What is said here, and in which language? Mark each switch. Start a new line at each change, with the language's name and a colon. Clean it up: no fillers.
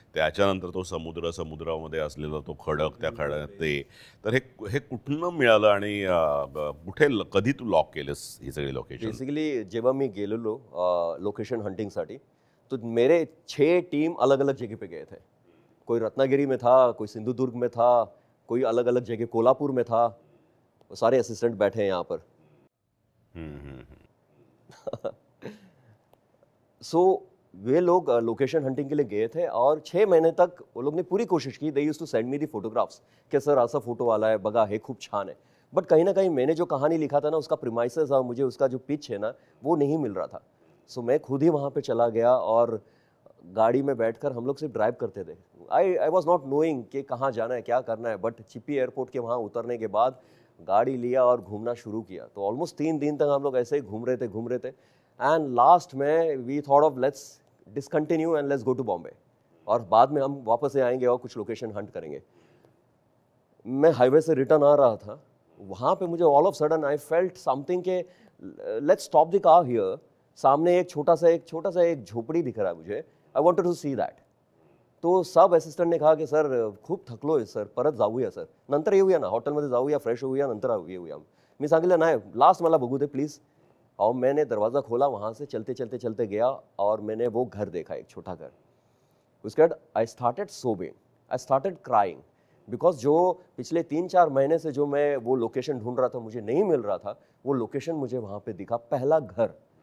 Marathi: त्याच्यानंतर तो समुद्रामध्ये असलेला तो खडक, त्या खडक ते, तर हे कुठनं मिळालं आणि कुठे कधी तू लॉक केलंस ही सगळी लोकेशन? बेसिकली जेव्हा मी गेलेलो लोकेशन हंटिंगसाठी,
Hindi: तो मेरे 6 टीम अलग अलग जगह पे गए थे. कोई रत्नागिरी में था, कोई सिंधुदुर्ग में था, कोई अलग अलग जगह कोल्हापुर में था. सारे असिस्टेंट बैठे हैं यहाँ पर. सो वे लोग लोकेशन हंटिंग के लिए गए थे और 6 महीने तक वो लोग ने पूरी कोशिश की.
English: they used to send me the photographs
Marathi: कि सर असा फोटो आला है बघा, हे खूप छान है.
Hindi: बट कहीं ना कहीं मैंने जो कहानी लिखा था ना, उसका प्रीमाइसेस और मुझे उसका जो पिच है ना, वो नहीं मिल रहा था. सो मैं खुद ही वहाँ पे चला गया और गाड़ी में बैठकर हम लोग सिर्फ ड्राइव करते थे.
English: I was not knowing
Hindi: कि कहाँ जाना है, क्या करना है. बट चिप्पी एयरपोर्ट के वहाँ उतरने के बाद गाड़ी लिया और घूमना शुरू किया. तो ऑलमोस्ट 3 दिन तक हम लोग ऐसे ही घूम रहे थे. एंड लास्ट में
English: we thought of let's discontinue and let's go to Bombay,
Hindi: और बाद में हम वापस से आएंगे और कुछ लोकेशन हंट करेंगे. मैं हाईवे से रिटर्न आ रहा था, वहाँ पे मुझे all of sudden
English: I felt something
Hindi: के
English: Let's stop the car here.
Hindi: सामने एक छोटा सा एक झोपड़ी दिख रहा है मुझे.
English: I wanted to see that.
Marathi: तो सब असिस्टंटने कहा की सर खूप थकलोय सर, परत जाऊया सर, नंतर येऊया ना, हॉटेलमध्ये जाऊया, फ्रेश होऊया, नंतर येऊया. मी सांगितलं नाही, लास्ट मला बघू दे प्लीज़.
Hindi: और मैंने दरवाज़ा खोला, वहाँ से चलते गया और मैंने वो घर देखा, एक छोटा घर. उसके बाद
English: I started sobbing, I started crying,
Hindi: because जो पिछले 3-4 महीने से जो मैं वो लोकेशन ढूंढ रहा था, मुझे नहीं मिल रहा था, वो लोकेशन मुझे वहाँ पे दिखा, पहला घर.